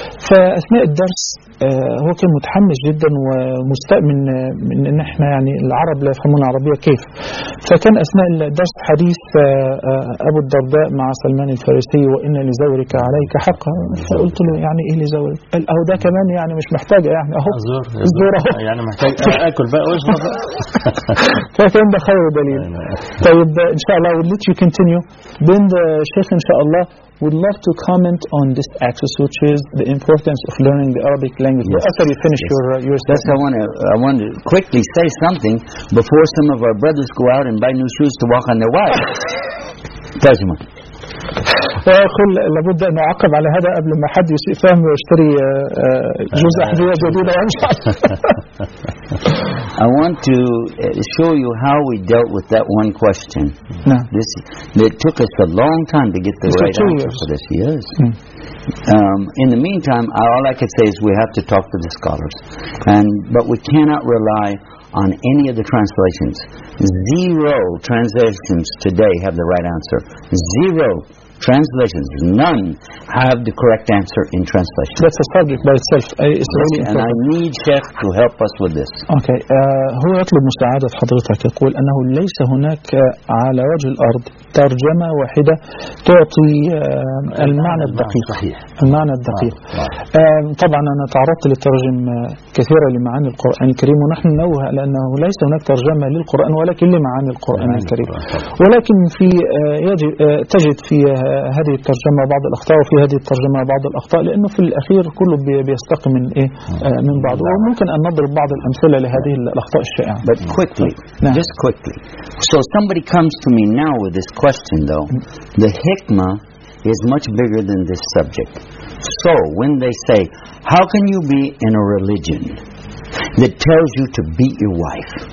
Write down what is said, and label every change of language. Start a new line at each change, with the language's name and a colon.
Arabic: فأثناء الدرس هو كان متحمس جدا ومستأمن من أن احنا يعني العرب لا يفهمون العربية كيف، فكان أثناء الدرس حديث أبو الدرداء مع سلمان الفارسي وإن لزورك عليك حقا، فقلت له يعني إيه لزورك، قال أهو ده كمان يعني مش محتاج يعني أهو الزور أهو يعني محتاج أكل بقى وإيش بقى. فكان ده خير دليل. طيب إن شاء الله
English: we'll let you continue
Arabic: بين الشيخ إن شاء الله.
English: Would love to comment on this axis, which is the importance of learning the Arabic language. Yes. After you finish your statement. Yes, I want to quickly say something before some of our brothers go out and buy new shoes to walk on their wives. Tajma.
Arabic: وأقول لابد أن أعقب على هذا قبل ما حد يفهم ويشتري جزء أحذية جديدة.
English: I want to show you how we dealt with that one question. This it took us a long time to get the right answer for this. Yes. In the meantime, all I could say is we have to talk to the scholars, but we cannot rely on any of the translations. Zero translations today have the right answer. Zero. Translations, none have the correct answer in translation. That's a subject by itself. It's really and I need Sheikh to help us with this. Okay.
Arabic: هو يطلب مساعدة حضرتك، يقول أنه ليس هناك على وجه الأرض ترجمة واحدة تعطي المعنى الدقيق. صحيح. المعنى الدقيق. طبعا أنا تعرضت للترجم كثيرة لمعاني القرآن الكريم، ونحن نوه لأنه ليس هناك ترجمة للقرآن ولكن لمعاني القرآن الكريم. ولكن في تجد في هذه الترجمة بعض الأخطاء وفي هذه الترجمة بعض الأخطاء، لأنه في الأخير كله بيستقي من إيه من بعض، وممكن أن نضرب بعض الأمثلة لهذه الأخطاء الشائعة.
English: But quickly, just quickly. So somebody comes to me now with this question, though the hikmah is much bigger than this subject. So when they say, "How can you be in a religion that tells you to beat your wife?"